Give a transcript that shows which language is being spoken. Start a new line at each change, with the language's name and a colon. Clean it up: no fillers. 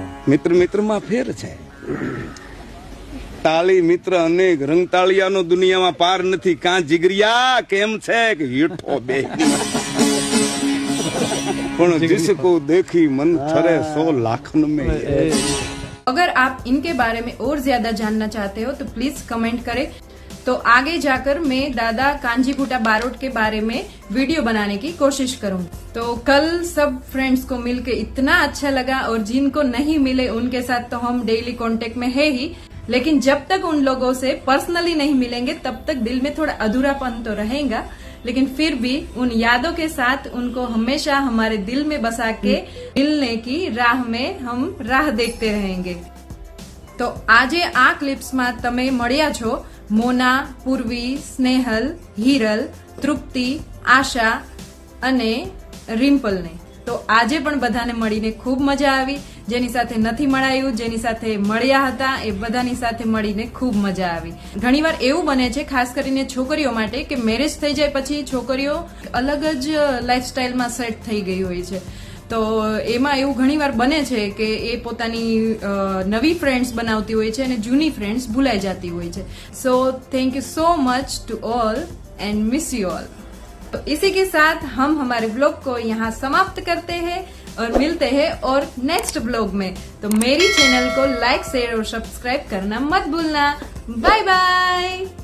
Gujarati: મિત્ર મિત્રમાં ફેર છે. તાળી મિત્ર અનેક રંગતાળિયાનો દુનિયામાં પાર નથી. કાં જીગરિયા કેમ છે કે હીઠો બે પણ जिसको देखी मन ठरे 100 लाखन में.
Hindi: अगर आप इनके बारे में और ज्यादा जानना चाहते हो तो प्लीज कमेंट करें. तो आगे जाकर मैं दादा कांजीभूटा बारोट के बारे में वीडियो बनाने की कोशिश करूँ. तो कल सब फ्रेंड्स को मिलकर इतना अच्छा लगा और जिनको नहीं मिले उनके साथ तो हम डेली कांटेक्ट में है ही, लेकिन जब तक उन लोगों से पर्सनली नहीं मिलेंगे तब तक दिल में थोड़ा अधूरापन तो रहेगा, लेकिन फिर भी उन यादों के साथ उनको हमेशा हमारे दिल में बसा के मिलने की राह में हम राह देखते रहेंगे.
Gujarati: तो આજે આ ક્લિપ્સમાં તમે મળ્યા છો મોના, પૂર્વી, સ્નેહલ, હિરલ, તૃપ્તિ, આશા અને રિમ્પલને. તો આજે પણ બધાને મળીને ખૂબ મજા આવી. જેની સાથે નથી મળાયું, જેની સાથે મળ્યા હતા એ બધાની સાથે મળીને ખૂબ મજા આવી. ઘણીવાર એવું બને છે ખાસ કરીને છોકરીઓ માટે કે મેરેજ થઈ જાય પછી છોકરીઓ અલગ જ લાઈફસ્ટાઈલમાં સેટ થઈ ગઈ હોય છે. તો એમાં એવું ઘણીવાર બને છે કે એ પોતાની નવી ફ્રેન્ડ્સ બનાવતી હોય છે અને જૂની ફ્રેન્ડ્સ ભૂલાઈ જતી હોય છે.
English: So thank you so much to all and miss you all.
Hindi: तो इसी के साथ हम हमारे ब्लॉग को यहाँ समाप्त करते हैं और मिलते हैं और नेक्स्ट ब्लॉग में. तो मेरी चैनल को लाइक, शेयर और सब्सक्राइब करना मत भूलना. Bye bye.